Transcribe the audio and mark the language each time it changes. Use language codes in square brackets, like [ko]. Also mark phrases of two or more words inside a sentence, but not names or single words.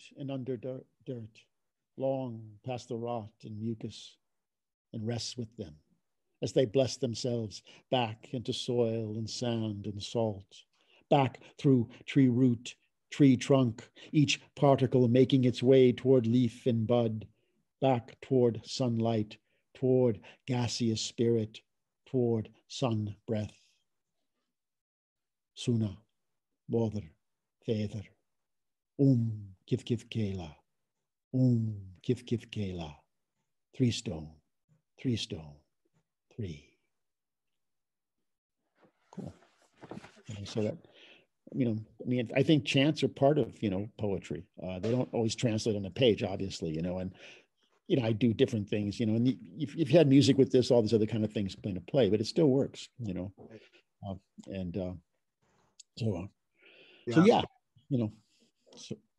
[en] and under dirt, long past the rot and mucus, and rests with them as they bless themselves back into soil and sand and salt, back through tree root, tree trunk, each particle making its way toward leaf and bud, back toward sunlight, toward gaseous spirit, toward sun breath. Suna, mother, father, kif kif kela, kif kif kela, 3 stone, 3 stone, 3. Cool. So that, I think chants are part of, poetry. They don't always translate on a page, obviously, and, I do different things, and you've had music with this, all these other kind of things come into play, but it still works, so yeah, so.